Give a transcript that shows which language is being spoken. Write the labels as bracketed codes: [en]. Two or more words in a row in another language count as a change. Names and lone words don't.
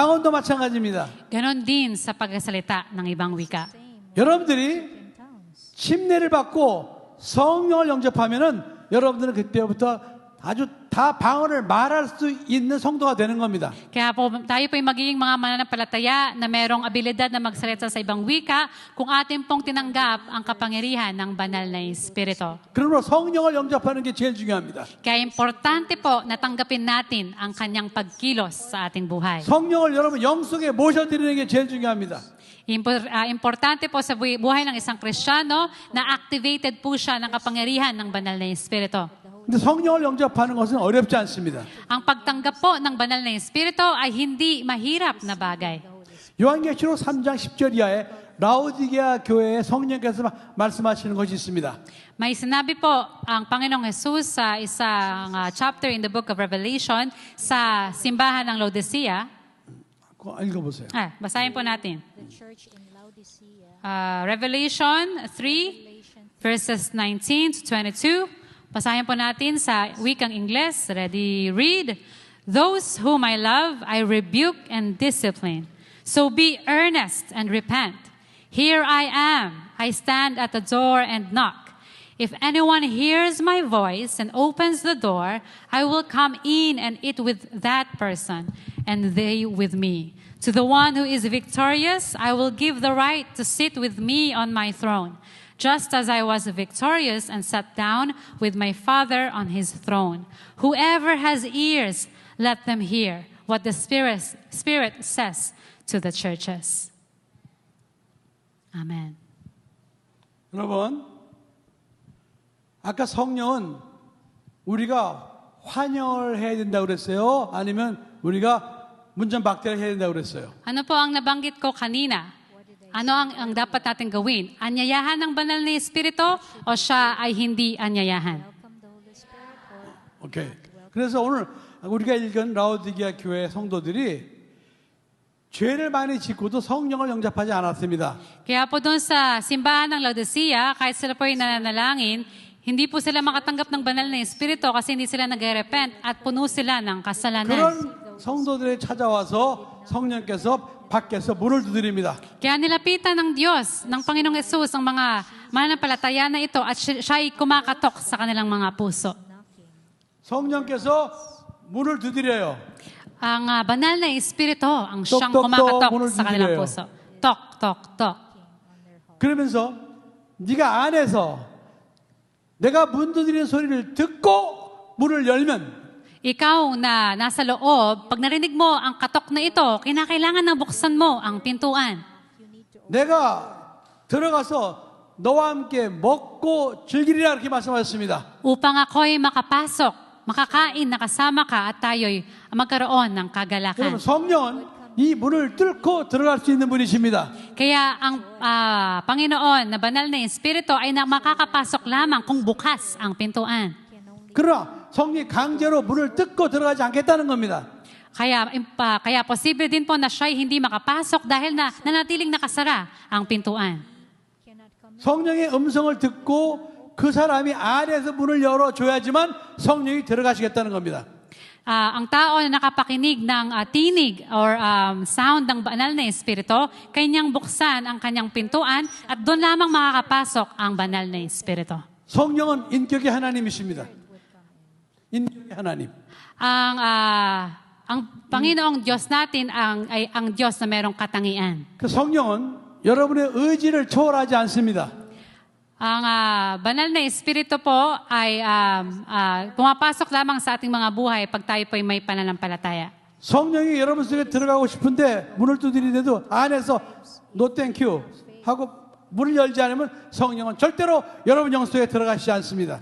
[ko] 방언도 마찬가지입니다. [tl] Ganon din sa pagsalita ng ibang wika. [en] same [ko] 여러분들이 [en] in tongues. [ko] 침례를 받고 성령을 영접하면은 여러분들은 그때부터 아주 다 방언을 말할 수 있는 성도가 되는 겁니다. [tl] Kaya po, tayo po ay magiging mga mananampalataya na merong abilidad na magsalita sa ibang wika kung atin pong tinanggap ang kapangyarihan ng banal na Espiritu. [ko] 그러므로 성령을 영접하는 게 제일 중요합니다. [tl] Kaya importante po na tanggapin natin ang kanyang pagkilos sa ating buhay. [ko] 성령을 여러분 영 속에 모셔드리는 게 제일 중요합니다. [tl] Importante po sa buhay ng isang Kristiyano na activated po siya ng kapangyarihan ng banal na Espiritu. [ko] 근데 성령을 영접하는 것은 어렵지 않습니다. [tl] Ang pagtanggap po ng banal na Espiritu ay hindi mahirap na bagay. [ko] 요한계시록 3장 10절 이하에 라오디게아 교회에 성령께서 말씀하시는 것이 있습니다. [tl] May sinabi po ang Panginoong Jesus sa isang [en] chapter in the book of Revelation [tl] sa simbahan ng Laodicea. [ko] 그거 읽어보세요. [tl] Basahin po natin. [en] The church in Laodicea, Revelation 3 verses 19 to 22. [tl] Basahin po natin sa wikang Ingles. [en] Ready? Read. Those whom I love, I rebuke and discipline. So be earnest and repent. Here I am. I stand at the door and knock. If anyone hears my voice and opens the door, I will come in and eat with that person, and they with me. To the one who is victorious, I will give the right to sit with me on my throne, just as I was victorious and sat down with my Father on his throne. Whoever has ears, let them hear what the Spirit says to the churches. Amen. [ko] 여러분, 아까 성령은 우리가 환영을 해야 된다고 그랬어요? 아니면 우리가 문전박대를 해야 된다고 그랬어요? [tl] Ano po ang nabanggit ko kanina? Ano ang dapat natin gawin? Anyayahan ng banal na Espiritu o siya ay hindi anyayahan? [en] welcome the Holy Spirit, or [ko] 오케이. 그래서 오늘 우리가 읽은 라오디게아 교회 성도들이 죄를 많이 짓고도 성령을 영접하지 않았습니다. [tl] Kaya po doon sa simbahan ng Laodicea, kahit sila po ay nananalangin, hindi po sila makatanggap ng banal na Espiritu kasi hindi sila nag-repent at puno sila ng kasalanan. [ko] 그런 성도들이 찾아와서 성령께서 밖에서 문을 두드립니다. [tl] Kaya nilapitan ng Diyos, ng Panginoong Yesus, ang mga mananampalataya na ito at siya ay kumakatok sa kanilang mga puso. [en] knocking. [ko] 성령께서 문을 두드려요. [tl] Ang banal na Espiritu ang siyang tok, tok, kumakatok [ko] 문을 [tl] sa kanilang [ko] 두드려요. [tl] puso. Tok, tok, tok. [ko] 그러면서 네가 안에서 내가 문 두드리는 소리를 듣고 문을 열면 [tl] Ikaw na nasa loob, pag narinig mo ang katok na ito, kinakailangan na buksan mo ang pintuan. [ko] 내가 들어가서 너와 함께 먹고 즐기리라 이렇게 말씀하셨습니다. [tl] Upang ako'y makapasok, makakain, nakasama ka at tayo'y magkaroon ng kagalakan. [ko] 여러분 성령은 이 문을 뚫고 들어갈 수 있는 분이십니다. [tl] Kaya ang Panginoon na banal na Espiritu ay makakapasok lamang kung bukas ang pintuan. [ko] 그러나 성령이 강제로 문을 뜯고 들어가지 않겠다는 겁니다. [tl] Kaya posible din po na siya'y hindi makapasok dahil na nanatiling nakasara ang pintuan. [en] Cannot come [ko] 성령의 음성을 듣고 그 사람이 안에서 문을 열어줘야지만 성령이 들어가시겠다는 겁니다. [tl] Ang tao na nakapakinig ng tinig [en] or sound [tl] ng banal na Espiritu, kanyang buksan ang kanyang pintuan at doon lamang makakapasok ang banal na Espiritu. [ko] 성령은 인격의 하나님이십니다. 인격의 하나님. [tl] Ang Panginoong Diyos natin ay ang Diyos na merong katangian. [ko] 그 성령은 여러분의 의지를 초월하지 않습니다. [tl] Ang banal na Espiritu po ay pumapasok lamang sa ating mga buhay pag tayo po ay may pananampalataya. [ko] 성령이 여러분 속에 들어가고 싶은데 문을 두드리는데도 안에서 [en] no thank you [ko] 하고 문을 열지 않으면 성령은 절대로 여러분 영 속에 들어가시지 않습니다.